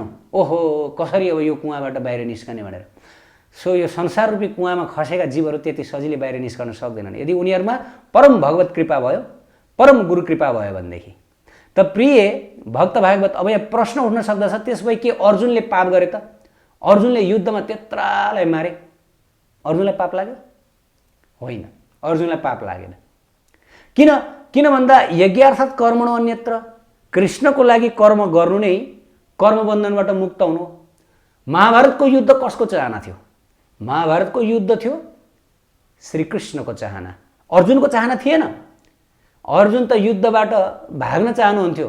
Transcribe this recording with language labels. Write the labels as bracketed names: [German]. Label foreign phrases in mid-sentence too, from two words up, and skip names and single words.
[Nepali] ओहो कसरी अब यो कुवाबाट बाहिर निस्कने भनेर। सो यो संसार रूपी कुवामा खसेका जीवहरू त्यति सजिलै बाहिर निस्कन सक्दैनन् यदि उनीहरूमा परम भगवत कृपा भयो, परम गुरु कृपा भयो भनेदेखि। त प्रिय भक्त भागवत, अब यहाँ प्रश्न उठ्न सक्दछ, त्यसपछि के अर्जुनले पाप गरे त? अर्जुनले युद्धमा त्यत्रालाई मारे, अर्जुनलाई पाप लाग्यो? होइन, अर्जुनलाई पाप लागेन। [Sanskrit] किन भन्दा यज्ञार्थात् कर्मणो अन्यत्र, [Nepali] कृष्णको लागि कर्म गर्नु नै कर्मबन्धनबाट मुक्त हुनु। महाभारतको युद्ध कसको चाहना थियो? महाभारतको युद्ध थियो श्रीकृष्णको चाहना, अर्जुनको चाहना थिएन। अर्जुन त युद्धबाट भाग्न चाहनुहुन्थ्यो।